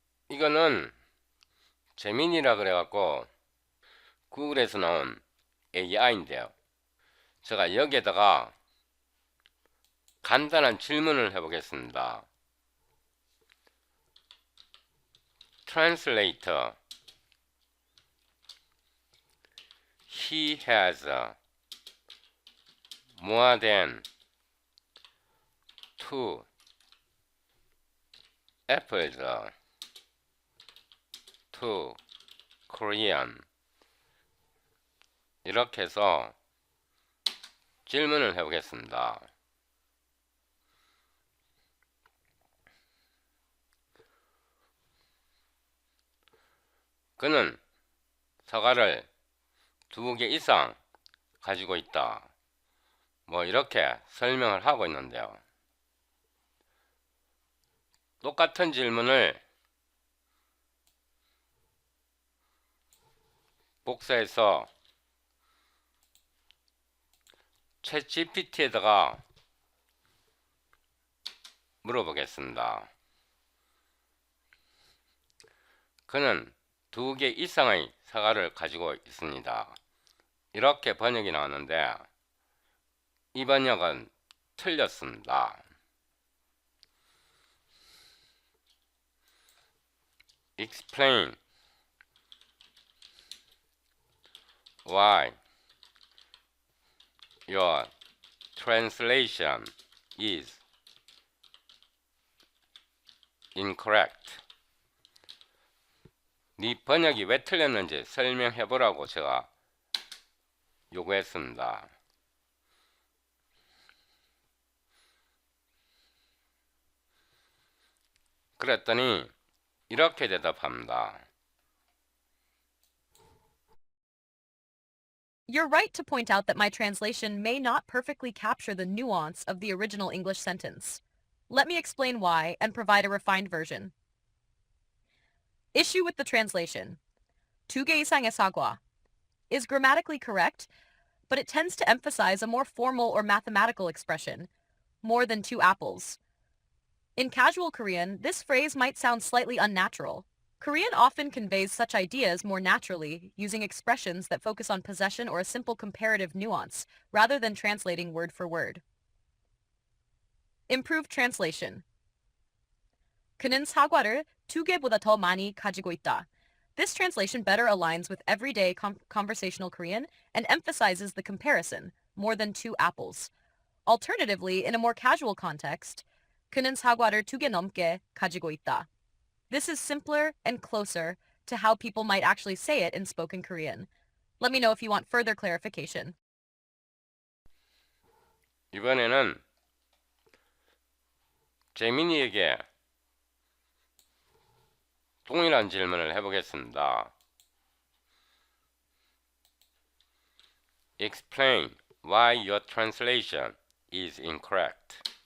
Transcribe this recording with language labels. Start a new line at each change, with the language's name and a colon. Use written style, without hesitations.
Korean: 이거는 재민이라 그래갖고 구글에서 나온 AI인데요. 제가 여기에다가 간단한 질문을 해보겠습니다.
English: Translator, he has more than two apples to Korean.
Korean: 이렇게 해서 질문을 해보겠습니다. 그는 사과를 2개 이상 가지고 있다. 뭐 이렇게 설명을 하고 있는데요. 똑같은 질문을 복사해서 챗GPT에다가 물어보겠습니다. 그는 2개 이상의 사과를 가지고 있습니다. 이렇게 번역이 나왔는데 이 번역은 틀렸습니다.
English: Explain why your translation is incorrect.
Korean: 네 번역이 왜 틀렸는지 설명해보라고 제가 요구했습니다. 그랬더니 이렇게 대답합니다.
English: You're right to point out that my translation may not perfectly capture the nuance of the original English sentence. Let me explain why and provide a refined version. Issue with the translation.
Korean: 두 개 이상의 사과
English: is grammatically correct, but it tends to emphasize a more formal or mathematical expression, more than 2 apples. In casual Korean, this phrase might sound slightly unnatural. Korean often conveys such ideas more naturally, using expressions that focus on possession or a simple comparative nuance, rather than translating word for word. Improved translation.
Korean: 그는 사과를 2개보다 더 많이 가지고 있다.
English: This translation better aligns with everyday conversational Korean and emphasizes the comparison, more than 2 apples. Alternatively, in a more casual context,
Korean: 그는 사과를 2개 넘게 가지고 있다.
English: This is simpler and closer to how people might actually say it in spoken Korean. Let me know if you want further clarification.
Korean: 이번에는 재민이에게 동일한 질문을 해보겠습니다.
English: Explain why your translation is incorrect.